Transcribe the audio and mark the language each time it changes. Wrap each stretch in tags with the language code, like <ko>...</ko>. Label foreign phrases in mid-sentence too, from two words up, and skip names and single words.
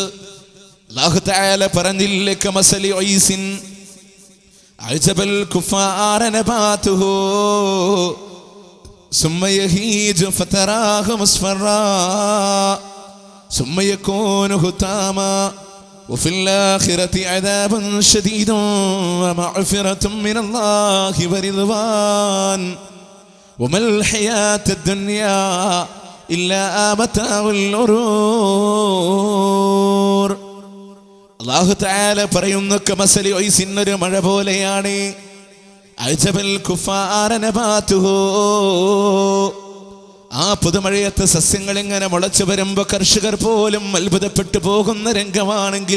<ar>الله تعالى പറഞ്ഞില്ലേ, كمثل غيث أعجب الكفار نباته ثم يهيج فتراه مصفرا ثم يكون حطاما وفي الآخرة عذاب شديد ومغفرة من الله ورضوان وما الحياة الدنيا إلا متاع الغرور. الله تعالى</ar> <ml>പറയുന്നു,</ml> <ar>كمثل غيث,</ar> <ml>ഒരു മഴ പോലെയാണ്.</ml> <ar>أعجب الكفار نباته,</ar> <ml>ആ പുതുമഴയത്ത് സസ്യങ്ങൾ ഇങ്ങനെ മുളച്ചു വരുമ്പോ കർഷകർ പോലും അത്ഭുതപ്പെട്ടു പോകുന്ന രംഗമാണെങ്കിൽ,</ml>